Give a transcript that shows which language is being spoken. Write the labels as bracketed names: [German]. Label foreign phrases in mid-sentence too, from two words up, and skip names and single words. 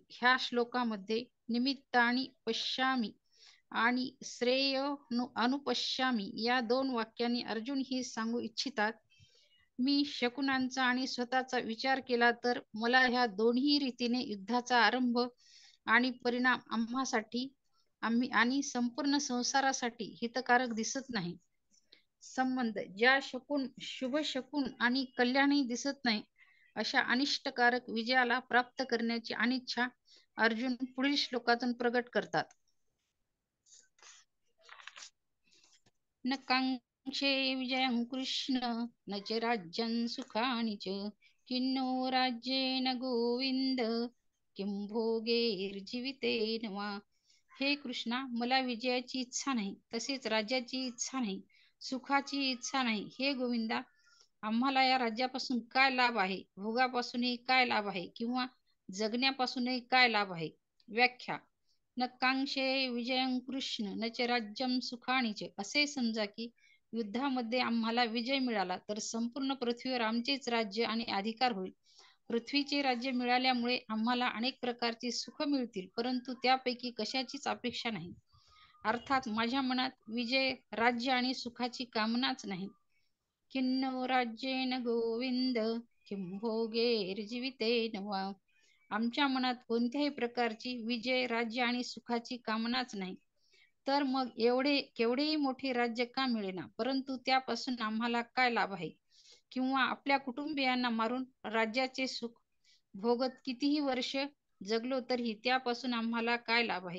[Marathi] ह्या श्लोकामध्ये [Sanskrit] निमित्तानी पश्यामी [Marathi] आणि [Sanskrit] श्रेय अनुपश्यामी [Marathi] या दोन वाक्यांनी अर्जुन ही सांगू इच्छितात, मी शकुनांचा आणि स्वतःचा विचार केला तर मला ह्या दोन्ही रीतीने युद्धाचा आरंभ आणि परिणाम आम्हासाठी आणि संपूर्ण संसारासाठी हितकारक दिसत नाही. संबंध ज्या शुभ शकून आणि कल्याणही दिसत नाही अशा अनिष्टकारक विजयाला प्राप्त करण्याची अनिच्छा अर्जुन पुढील श्लोकातून प्रगट करतात. [Sanskrit] न कांक्षे विजयं कृष्ण न च राज्यं सुखानि च किन्नो राज्येन गोविंद किं भोगैर्जीवितेन वा. [Marathi] हे कृष्णा, मला विजयाची इच्छा नाही, तसेच राज्याची इच्छा नाही, सुखाची इच्छा नाही. हे गोविंदा, आम्हाला या राज्यापासून काय लाभ आहे, भोगापासूनही काय लाभ आहे किंवा जगण्यापासूनही काय लाभ आहे. व्याख्या. [Sanskrit] न कांक्षे विजयं कृष्ण न च राज्यं सुखानि च. [Marathi] असे समजा की युद्धामध्ये आम्हाला विजय मिळाला तर संपूर्ण पृथ्वीवर आमचेच राज्य आणि अधिकार होईल. पृथ्वीचे राज्य मिळाल्यामुळे आम्हाला अनेक प्रकारची सुख मिळतील, परंतु त्यापैकी कशाचीच अपेक्षा नाही. अर्थात माझ्या मनात विजय, राज्य आणि सुखाची कामनाच नाही. [Sanskrit] किन्नो राज्येन गोविंद किं भोगैर्जीवितेन वा. [Marathi] आमच्या मनात कोणत्याही प्रकारची विजय, राज्य आणि सुखाची कामनाच नाही. तर मग केवढेही मोठे राज्य का मिळेना, परंतु त्यापासून आम्हाला काय लाभ आहे, किंवा आपल्या कुटुंबियांना मारून राज्याचे सुख भोगत कितीही वर्ष जगलो तरी त्यापासून आम्हाला काय लाभ आहे.